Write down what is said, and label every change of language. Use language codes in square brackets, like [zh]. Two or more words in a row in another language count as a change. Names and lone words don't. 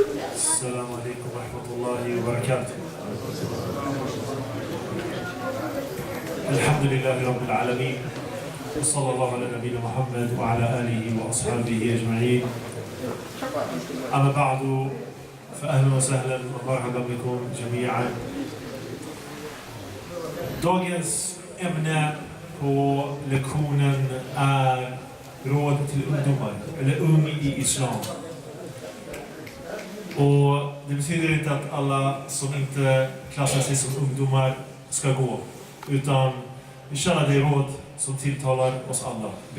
[ar] السلام عليكم ورحمة الله وبركاته. الحمد لله رب العالمين، وصلى الله على نبينا محمد وعلى آله وأصحابه أجمعين. أما بعد، فأهلا وسهلا ومرحبا بكم جميعا. [sv] Dagens ämne på lektionen är råd till ungdomar, eller ung i islam. Och det betyder inte att alla som inte klassar sig som ungdomar ska gå, utan vi känner det råd som tilltalar oss alla.